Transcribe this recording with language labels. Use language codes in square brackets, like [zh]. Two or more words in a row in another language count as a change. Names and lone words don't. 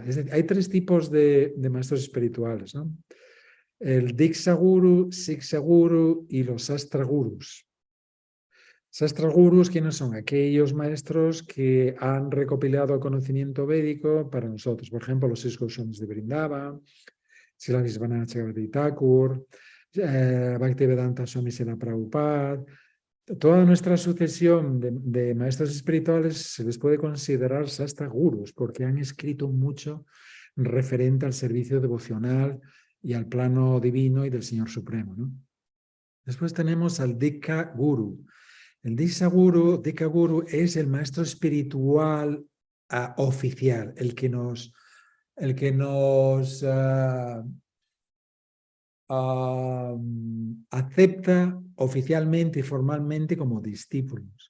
[es] Es decir, hay tres tipos de maestros espirituales, ¿no? El Diksha Guru, Siksha Guru y los Astra Gurus. Sastra Gurus, ¿quiénes son? Aquellos maestros que han recopilado conocimiento védico para nosotros. Por ejemplo, los 6 Goswamis de Vrindavan, Srila Vishwanath Chakravarti Thakur, Bhaktivedanta Swami Srila Prabhupada. Toda nuestra sucesión de maestros espirituales se les puede considerar Sastra Gurus porque han escrito mucho referente al servicio devocional y al plano divino y del Señor Supremo, ¿no? Después tenemos al Dikha Guru. El Dikha Guru es el maestro espiritual oficial, el que nos acepta oficialmente y formalmente como discípulos.